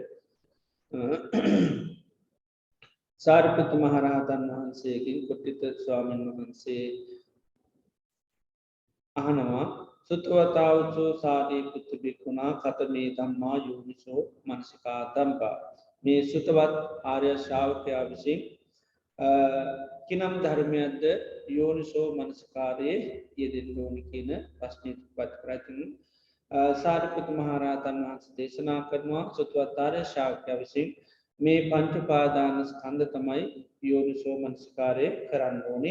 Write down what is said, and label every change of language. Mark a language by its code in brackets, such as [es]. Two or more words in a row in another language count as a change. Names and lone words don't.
[si] සාරිපුත්ත මහරහතන් වහන්සේගෙන් කුට්ටිත ස්වාමීන් වහන්සේ අහනවා [pi] සුතවතාවචෝ සාරිපුත්ත භික්ඛුනා කතමේ ධම්මා යෝනිසෝ මනසිකාතම්පා [si] මේ සුතවත් ආර්ය ශ්‍රාවකයා විසින් කිනම් ධර්මයක්ද යෝනිසෝ මනසිකාරයේ යෙදෙන්න ඕනි කියන ප්‍රශ්නෙට පත්‍රයෙන් සාරිපුත්ත මහරහතන් වහන්සේ දේශනා කරනවා සුතවත් ආර්ය ශ්‍රාවකයා විසින් මේ පංච උපාදාන ස්කන්ධ තමයි යෝනිසෝ මනසිකාරය කරන්න ඕනේ